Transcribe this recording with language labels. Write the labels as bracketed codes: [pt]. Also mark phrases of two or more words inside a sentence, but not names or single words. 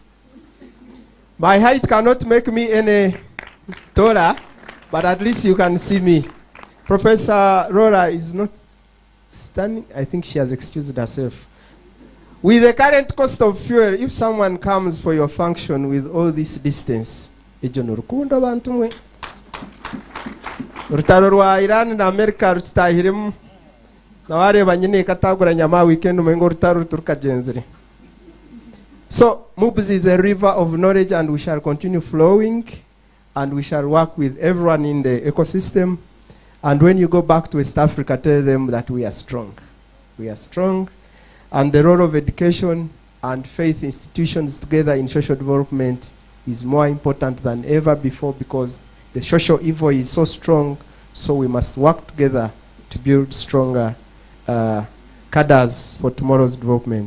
[en] My height cannot make me any taller, but at least you can see me. Professor Rora is not standing. I think she has excused herself. With the current cost of fuel, if someone comes for your function with all this distance, [nyn] Rutaro rwa Iran na America rutahiremu na wareba nyine katagura nyama weekend umengo rutaro ruturuka genzeri. [en] So Mubs is a river of knowledge, and we shall continue flowing, and we shall work with everyone in the ecosystem. And when you go back to West Africa, tell them that we are strong. We are strong, and the role of education and faith institutions together in social development is more important than ever before, because the social evil is so strong, so we must work together to build stronger cadres for tomorrow's development.